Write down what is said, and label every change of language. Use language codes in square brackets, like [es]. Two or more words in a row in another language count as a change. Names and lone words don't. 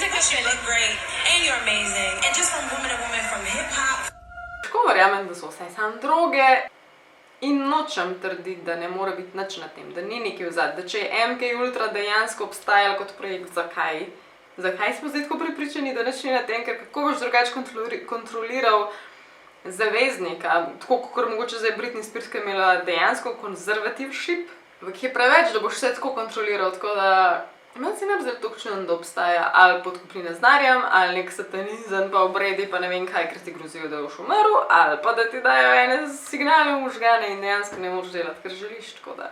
[en] sure look great, and you're amazing. And just from woman to woman, from hip hop. [sl] Težko verjamem, da so vse samo droge in nočem trditi, da ne more biti nič na tem, da ni nekaj vzad, da če je MK Ultra dejansko obstajal kot projekt, zakaj? Zakaj smo zdaj tako prepričani, da nič ni na tem, ker kako boš drugače kontroliral zaveznika, tako kot mogoče zdaj Britney Spears, ki je imela dejansko konzervativship, ampak je preveč, da boš vse tako kontroliral, tako da meni se ne bi zelo točno, da obstaja ali podkupnina z denarjem, ali nek satanizem, pa obredi, pa ne vem kaj, ker ti grozijo, da boš umrl, ali pa da ti dajo ene signale v možgane in dejansko ne moreš delati, kar želiš, tako da.